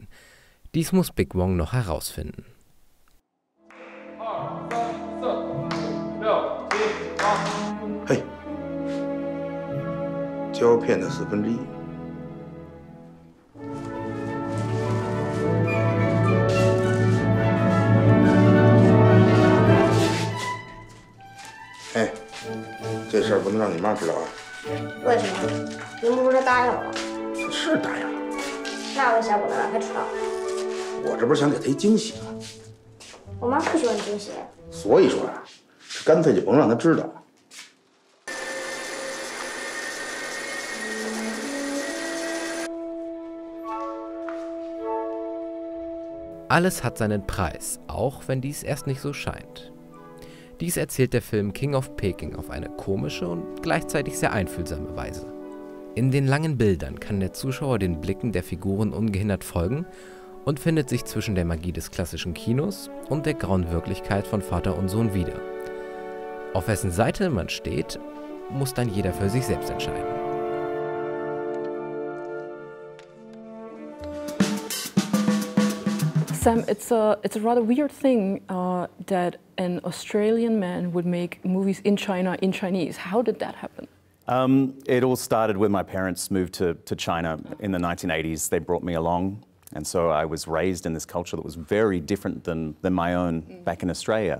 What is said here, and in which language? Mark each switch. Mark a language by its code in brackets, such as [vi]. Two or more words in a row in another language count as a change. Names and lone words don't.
[de] Dies muss Big Wong noch herausfinden. [zh] Hey, 胶片的1/4。哎，这事儿不能让你妈知道啊！为什么？您不是说答应了吗？是答应了。那为啥不能让她知道？我这不是想给她一惊喜吗？我妈不喜欢惊喜。所以说啊，干脆就甭让她知道。 [de] Alles hat seinen Preis, auch wenn dies erst nicht so scheint. Dies erzählt der Film King of Peking auf eine komische und gleichzeitig sehr einfühlsame Weise. In den langen Bildern kann der Zuschauer den Blicken der Figuren ungehindert folgen und findet sich zwischen der Magie des klassischen Kinos und der grauen Wirklichkeit von Vater und Sohn wieder. Auf wessen Seite man steht, muss dann jeder für sich selbst entscheiden. [en] Sam, it's a rather weird thing that an Australian man would make movies in China in Chinese. How did that happen? It all started when my parents moved to China in the 1980s. They brought me along, and so I was raised in this culture that was very different than my own back in Australia.